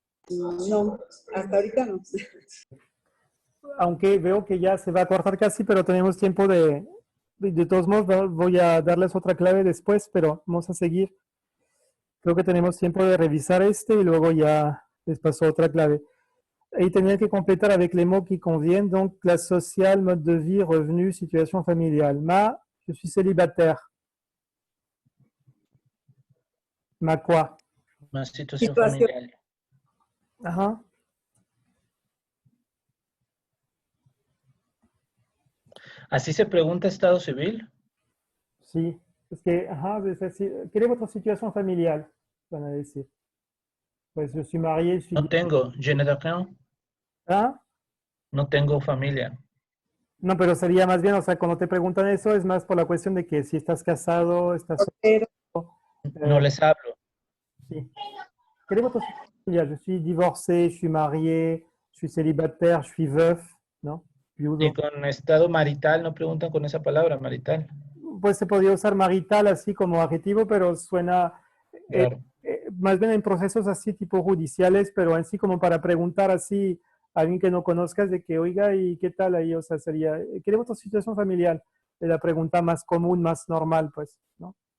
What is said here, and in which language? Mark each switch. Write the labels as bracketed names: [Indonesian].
[Spanish] No, hasta ahorita no. Aunque veo que ya se va a cortar casi, pero tenemos tiempo de todos modos, voy a darles otra clave después, pero vamos a seguir. Creo que tenemos tiempo de revisar este y luego ya les paso otra clave. [French] Et [Spanish] tenía que [French] compléter avec les mots qui conviennent, donc classe sociale, mode de vie, revenu, situation familiale. Je suis célibataire. Ma quoi? [Spanish] Más situación Situación. familiar. Ajá. ¿Así se pregunta estado civil? Sí. Es que, ajá, es decir, [French] quelle est votre situation familiale? [Spanish] Van a decir. Pues yo soy marié, [French] je suis... [Spanish] No tengo. [French] Je n'ai rien. [Spanish] ¿Ah? No tengo familia. No, pero sería más bien, o sea, cuando te preguntan eso, es más por la cuestión de que si estás casado, estás Pero, solo. No les hablo. Sí. [French] Quelle est votre situation familiale? Je suis divorcé, je suis marié, je suis célibataire, je suis veuf, ¿no? [Spanish] Viudo. Y con estado marital no preguntan con esa palabra, marital. Pues se podría usar marital así como adjetivo, pero suena Claro. más bien en procesos así tipo judiciales, pero en sí como para preguntar así a alguien que no conozcas de que, oiga, ¿y qué tal ahí? O sea, sería, ¿qué es vuestra situación familiar? Es la pregunta más común, más normal, pues, ¿no?